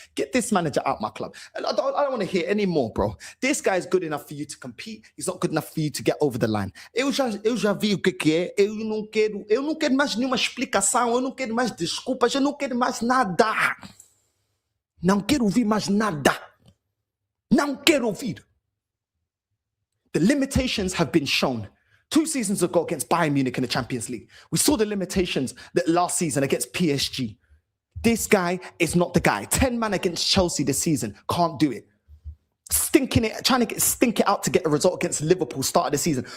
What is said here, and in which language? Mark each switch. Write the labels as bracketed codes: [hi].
[en] Get this manager out my club. I don't want to hear any more, bro. This guy is good enough for you to compete. He's not good enough for you to get over the line. [pt] Eu já vi o que é. Eu não quero mais nenhuma explicação. Eu não quero mais desculpas. Eu não quero mais nada. Não quero ouvir mais nada. Não quero ouvir. [en] The limitations have been shown. 2 seasons ago against Bayern Munich in the Champions League. We saw the limitations that last season against PSG. This guy is not the guy. 10 man against Chelsea this season. Can't do it. Trying to stink it out to get a result against Liverpool start of the season.